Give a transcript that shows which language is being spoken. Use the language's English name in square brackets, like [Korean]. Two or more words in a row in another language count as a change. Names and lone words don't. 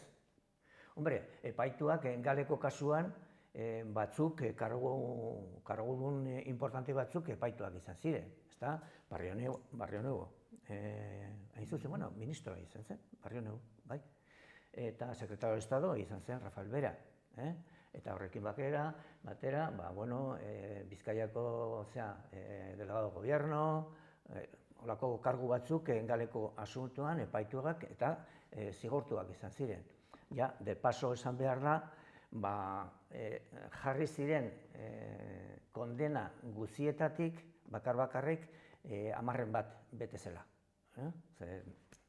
[Basque] Hombre, epaituak galeko kasuan batzuk, kargudun importante batzuk epaituak izan ziren. Ezta? Barrio Nuevo. Hain zuzen, ministroa izan zen, Barrio Nuevo, bai. Eta [Spanish] secretario de Estado [Basque] izan zen Rafael Vera. Eta horrekin batera, Bizkaiako [Spanish] delegado gobierno, [Basque] holako kargu batzuk galeko asuntoan epaituak eta zigortuak izan ziren. [Spanish] De paso [Basque] esan behar da, jarri ziren kondena guzietatik, bakarrik, 10 bat bete zela.